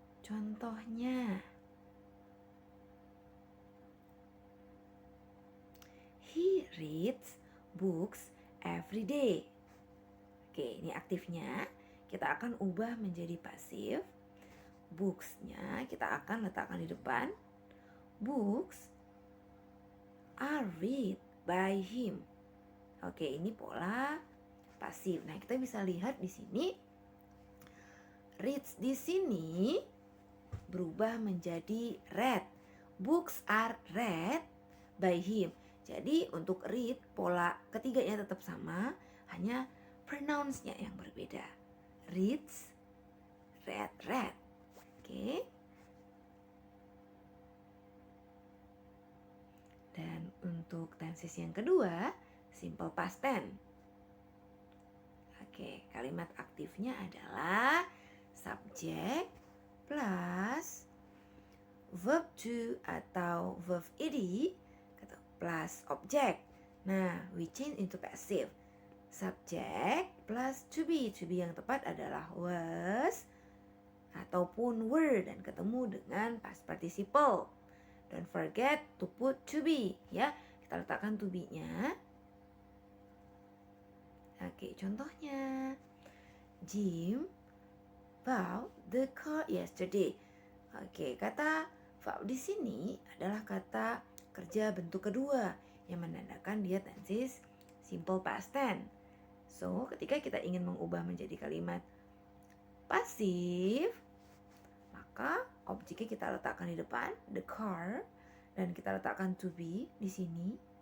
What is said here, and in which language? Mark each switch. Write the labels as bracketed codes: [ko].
[id] Contohnya, [en] he reads books every day. [id] Oke, ini aktifnya. Kita akan ubah menjadi pasif. Books-nya kita akan letakkan di depan. [en] Books are read by him. [id] Oke, ini pola pasif. Nah, kita bisa lihat di sini reads di sini berubah menjadi read. [en] Books are read by him. [id] Jadi untuk read pola ketiganya tetap sama, hanya pronounce-nya yang berbeda. [en] Reads, read, read. Oke. [id] Dan untuk tenses yang kedua, simple past tense. Oke, kalimat aktifnya adalah subjek plus verb to atau verb ed plus objek. [en] Nah, we change into passive. [id] Subjek plus to be. To be yang tepat adalah was ataupun were dan ketemu dengan past participle. [en] Don't forget to put to be, ya. [id] Kita letakkan to be-nya. Oke, contohnya [en] Jim bought the car yesterday. [id] Oke, kata bought di sini adalah kata kerja bentuk kedua yang menandakan dia tenses simple past tense. So, ketika kita ingin mengubah menjadi kalimat pasif, maka objeknya kita letakkan di depan, the car, dan kita letakkan to be di sini.